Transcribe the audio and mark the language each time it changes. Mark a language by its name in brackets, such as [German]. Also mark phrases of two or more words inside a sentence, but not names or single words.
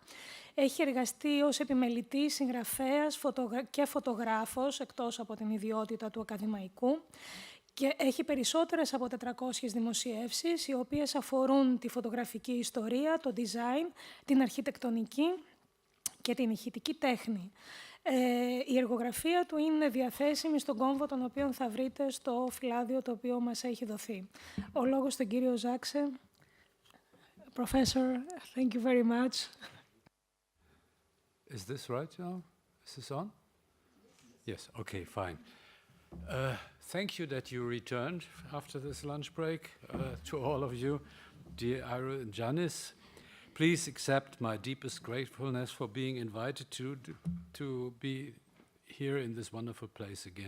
[Greek] Έχει εργαστεί ως επιμελητής, συγγραφέας και φωτογράφος, εκτός από την ιδιότητα του ακαδημαϊκού, και έχει περισσότερες από 400 δημοσιεύσεις, οι οποίες αφορούν τη φωτογραφική ιστορία, το design, την αρχιτεκτονική και την ηχητική τέχνη. Η εργογραφία του είναι διαθέσιμη στον κόμβο, τον οποίο θα βρείτε στο φυλάδιο το οποίο μας έχει δοθεί. Ο λόγος στον κύριο Ζάξε. [English] Professor, thank you very much. Is this right now? Is this on? Yes, okay, fine. Thank you that you returned after this lunch break. To all of you, dear Ira and Janis, please accept my deepest gratefulness for being invited to be here in this wonderful place again.